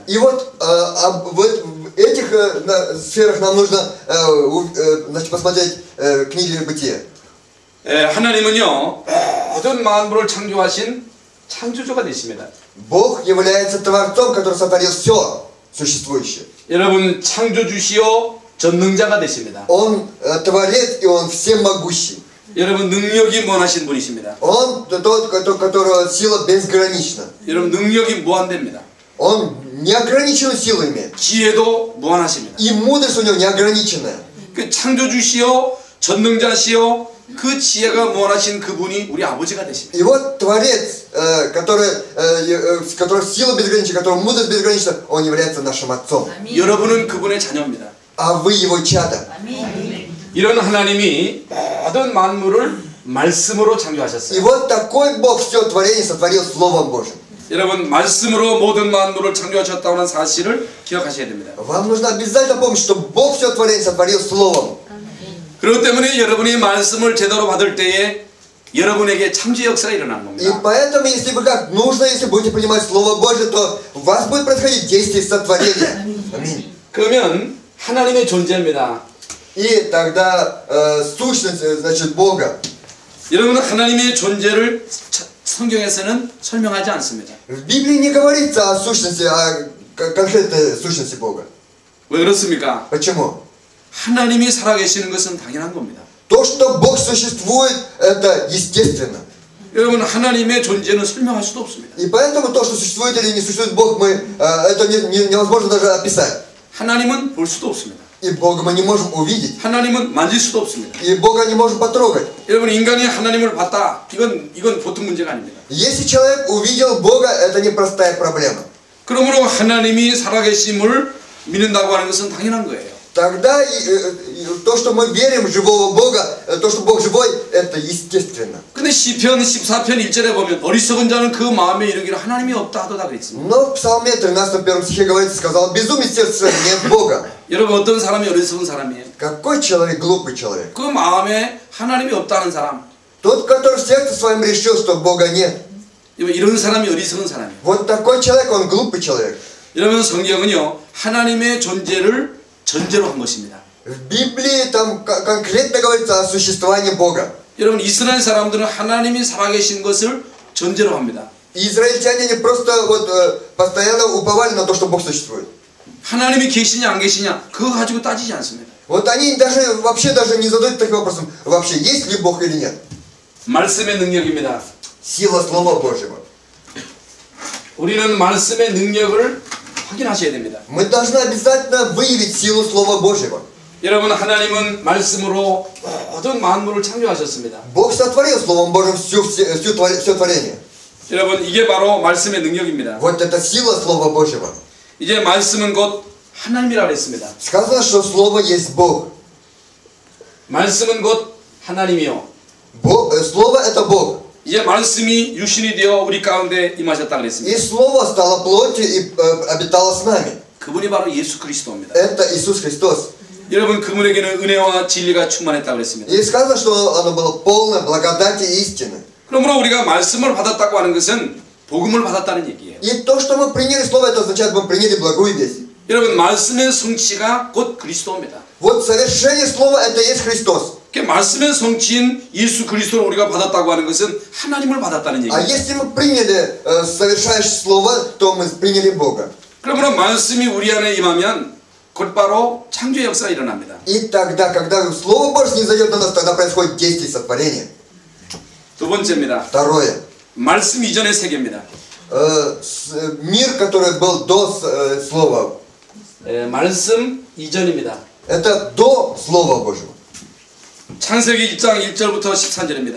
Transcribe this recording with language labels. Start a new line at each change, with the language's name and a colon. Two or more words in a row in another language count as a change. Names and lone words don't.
Russian: И вот в этих сферах нам нужно значит, посмотреть книги Бытия.
Korean: 하나님은요 모든 만물을 창조하신 창조주가 되십니다.
Russian: Бог является Творцом, который сотворил все существующее.
Korean: 여러분 창조주시오 전능자가 되십니다.
Russian: Он Творец, и Он всемогущий.
Korean: 여러분 능력이 무한하신 분이십니다.
Russian: Он тот, которого сила безгранична.
Korean: 여러분 능력이 무한됩니다.
Russian: Он неограниченную силу имеет.
Korean: 지혜도 무한하십니다.
Russian: И мудрость у него неограниченная.
Korean: 그 창조주시오 전능자시오 그 지혜가 무한하신 그분이 우리 아버지가 되십니다.
Russian: И вот Творец, который сила безгранична, который мудрость безгранична, Он является нашим Отцом.
Korean: 여러분은 그분의 자녀입니다.
Russian: А вы Его чадо.
Korean: 이런 하나님이 모든 만물을 말씀으로
Russian: И
Korean: 창조하셨어요.
Russian: вот такой Бог все творение сотворил Словом Божьим.
Korean: 여러분 말씀으로 모든 만물을 창조하셨다는 사실을 기억하셔야 됩니다.
Russian: Вам нужно обязательно помнить, что Бог все творение сотворил Словом.
Korean: 그렇기 때문에 여러분이 말씀을 제대로 받을 때에 여러분에게 창조 역사가 일어나는
Russian: И
Korean: 겁니다.
Russian: поэтому, если вы как нужно, если будете принимать Слово Божье, то у вас будет происходить действие сотворения. Аминь.
Korean: 그러면 하나님의 존재입니다.
Russian: И тогда сущность, значит, Бога.
Korean: 여러분 하나님의 존재를 성경에서는 설명하지 않습니다.
Russian: В Библии не говорится о сущности, о конкретной сущности Бога.
Korean: 왜 그렇습니까?
Russian: Почему?
Korean: 하나님이 살아계시는 것은 당연한 겁니다.
Russian: То, что Бог существует, это естественно.
Korean: 여러분 하나님의 존재는 설명할 수도 없습니다.
Russian: И поэтому то, что существует или не существует Бог, это невозможно даже описать.
Korean: 하나님은 볼 수도 없습니다.
Russian: И Бога мы не можем увидеть.
Korean: 하나님은 만질 수도 없습니다.
Russian: И Бога не можем потрогать.
Korean: 여러분 인간이 하나님을 봤다. 이건 보통 문제가 아닙니다.
Russian: Если человек увидел Бога, это непростая проблема.
Korean: 그러므로 하나님이 살아계심을 믿는다고 하는 것은 당연한 거예요.
Russian: Тогда то, что мы верим в живого Бога, то, что Бог живой, это естественно.
Korean: 근데 시편 14편 1절에 보면 어리석은 자는 그 마음에 이르기를 하나님이 없다 하도다 그랬습니다.
Russian: Но в Псалме 13, 1 стихе говорится, сказал, безумный сердце нет Бога.
Korean: 여러분 어떤 사람이 어리석은 사람이에요?
Russian: Какой человек глупый человек?
Korean: 그 마음에 하나님이 없다는 사람.
Russian: Тот, который в сердце своем решил, что Бога нет.
Korean: 이런 사람이 어리석은 사람이에요.
Russian: Вот такой человек, он глупый человек.
Korean: 여러분 성경은요 하나님의 존재를 전제로 한 것입니다.
Russian: В Библии там конкретно говорится о существовании Бога.
Korean: 여러분 이스라엘 사람들은 하나님이 살아계신 것을 전제로 합니다.
Russian: Израильтяне не просто вот постоянно уповали на то, что Бог существует.
Korean: 하나님이 계시냐 안 계시냐 그거 가지고 따지지 않습니다.
Russian: Вот они вообще даже не задают таким вопросом, вообще есть ли Бог или нет.
Korean: 말씀의 능력입니다.
Russian: Сила Слова Божьего.
Korean: 우리는 말씀의 능력을 확인하셔야 됩니다.
Russian: Мы должны обязательно выявить силу Слова Божьего.
Korean: 여러분 하나님은 말씀으로 모든 만물을 창조하셨습니다.
Russian: Бог сотворил Словом Божьим все творение.
Korean: 여러분 이게 바로 말씀의 능력입니다.
Russian: Вот это сила Слова Божьего.
Korean: 이제 말씀은 곧 하나님이라 그랬습니다.
Russian: Сказано, что Слово есть Бог.
Korean: 말씀은 곧 하나님이요.
Russian: Слово это Бог.
Korean: 이제 말씀이 육신이 되어 우리 가운데 임하셨다
Russian: И
Korean: 그랬습니다.
Russian: Слово стало плотью и обитало с нами.
Korean: 그분이 바로 예수 그리스도입니다.
Russian: Это Иисус Христос.
Korean: 여러분 그분에게는 은혜와 진리가 충만했다 그랬습니다.
Russian: И сказано, что оно было полное благодати и истины.
Korean: 그러므로 우리가 말씀을 받았다고 하는 것은 복음을 받았다는 얘기예요.
Russian: И то, что мы приняли Слово, это означает, мы приняли благую весть.
Korean: 여러분 말씀의 성취가 곧 그리스도입니다.
Russian: Вот совершение Слова, это есть Христос.
Korean: 말씀의 성취인 예수 그리스도를 우리가 받았다고 하는 것은 하나님을 받았다는
Russian: А
Korean: 얘기입니다.
Russian: если мы приняли совершающее Слово, то мы приняли Бога.
Korean: 그러므로 말씀이 우리 안에 임하면 곧바로 창조 역사가 일어납니다.
Russian: И тогда, когда Слово Божье не зайдет на нас, тогда происходит действие сотворения.
Korean: 두 번째입니다.
Russian: Второе.
Korean: 말씀 이전의 세계입니다.
Russian: Мир, который был до Слова,
Korean: 말씀 이전입니다.
Russian: это до Слова Божьего.
Korean: 창세기 1장 1절부터 13절입니다.